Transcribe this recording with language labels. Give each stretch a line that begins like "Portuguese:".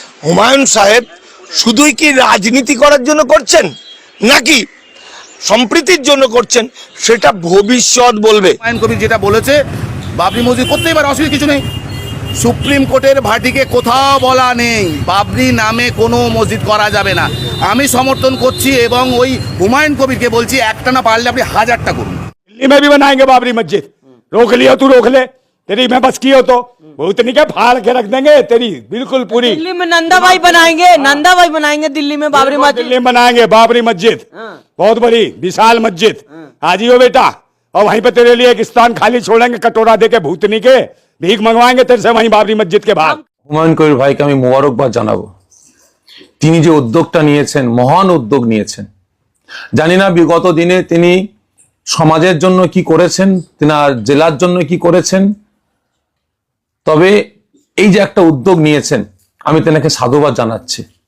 Bangla: হুমায়ুন সাহেব শুধুই কি রাজনীতি করার জন্য করছেন নাকি সম্প্রীতির জন্য করছেন, সেটা ভবিষ্যৎ বলবে। হুমায়ুন কবির যেটা বলেছে, বাবরি মসজিদ করতেই পারে, অসুবিধা কিছু নেই। সুপ্রিম কোর্টের ভার্ডিকে কোথাও বলা নেই বাবরি নামে কোনো মসজিদ করা যাবে না। আমি সমর্থন করছি এবং ওই হুমায়ুন কবিরকে বলছি, একটা না পারলে আপনি 1000টা করুন।
Hindi: दिल्ली में भी बनाएंगे बाबरी मस्जिद, रोक लिया तू रोक ले, तेरी मैं बस की हो तो वो इतनी क्या फाड़ के रख देंगे तेरी बिल्कुल पूरी। दिल्ली में नंदा भाई बनाएंगे, नंदा भाई बनाएंगे दिल्ली में बाबरी मस्जिद, दिल्ली में बनाएंगे बाबरी मस्जिद, बहुत बड़ी विशाल मस्जिद। आज ही हो बेटा, और वहीं पे तेरे लिए एक स्थान खाली छोड़ेंगे, कटोरा दे के भूतनी के भीख मंगवाएंगे तेरे से वहीं बाबरी मस्जिद के बाहर।
Bangla: হুমায়ুন কবির ভাইকে আমি মোবারকবাদ জানাবো। তিনি যে উদ্যোগটা নিয়েছেন, মহান উদ্যোগ নিয়েছেন। জানি না বিগত দিনে তিনি সমাজের জন্য কি করেছেন, তিনার জেলার জন্য কি করেছেন, তবে এই যে একটা উদ্যোগ নিয়েছেন, আমি তেনাকে সাধুবাদ জানাচ্ছি।